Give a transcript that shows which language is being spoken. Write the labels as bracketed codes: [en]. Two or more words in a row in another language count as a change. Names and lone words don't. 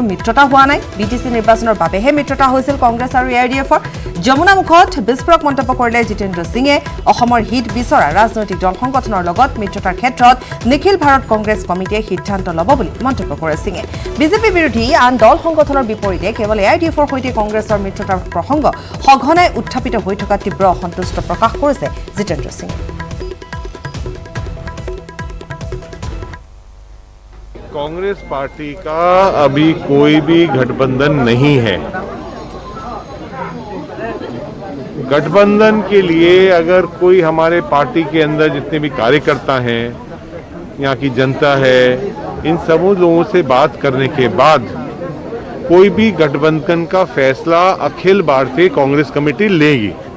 [as] মিত্ৰতা হোৱা নাই বিটিচি নিৰ্বাচনৰ বাবেহে মিত্ৰতা হৈছিল কংগ্ৰেছ আৰু AIDFৰ যমুনামুখত বিস্ফোৰক মন্তব্য কৰিলে জিতেন্দ্ৰ সিঙে অসমৰ হিট বিচৰা ৰাজনৈতিক দল সংগঠনৰ লগত মিত্ৰতাৰ ক্ষেত্ৰত নিখিল ভাৰত কংগ্ৰেছ কমিটিয়ে সিদ্ধান্ত ল'ব বুলি মন্তব্য কৰে সিঙে বিজেপি বিৰোধী আন দল সংগঠনৰ বিপৰীতে কেৱল AIDFৰ সৈতে কংগ্ৰেছৰ মিত্ৰতাৰ প্ৰসংগ সঘনাই উত্থাপিত হৈ থকা তীব্ৰ অসন্তুষ্ট প্ৰকাশ কৰিছে জিতেন্দ্ৰ সিঙে [hi] कांग्रेस पार्टी का अभी कोई भी गठबंधन नहीं है गठबंधन के लिए अगर कोई हमारे पार्टी के अंदर जितने भी कार्यकर्ता हैं यहाँ की जनता है इन सब लोगों से बात करने के बाद कोई भी गठबंधन का फैसला अखिल भारतीय कांग्रेस कमेटी लेगी